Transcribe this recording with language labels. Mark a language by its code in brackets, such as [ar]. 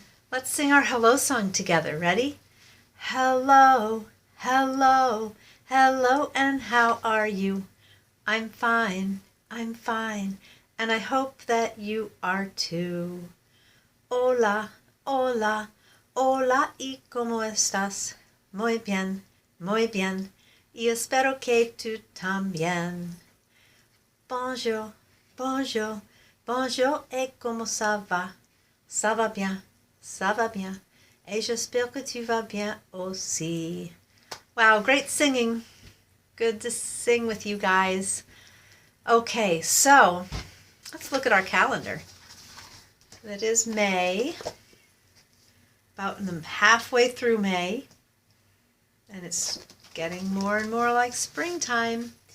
[en] Let's sing our hello song together. Ready? Hello, hello, hello, and how are you? I'm fine, and I hope that you are too. [es] Hola, hola, hola, y cómo estás? Muy bien, y espero que tú también. [fr] Bonjour, bonjour, bonjour, et comment ça va? Ça va bien, et j'espère que tu vas bien aussi. [en] Wow, great singing. Good to sing with you guys. Okay, so let's look at our calendar. It is May, about halfway through May, and it's getting more and more like springtime.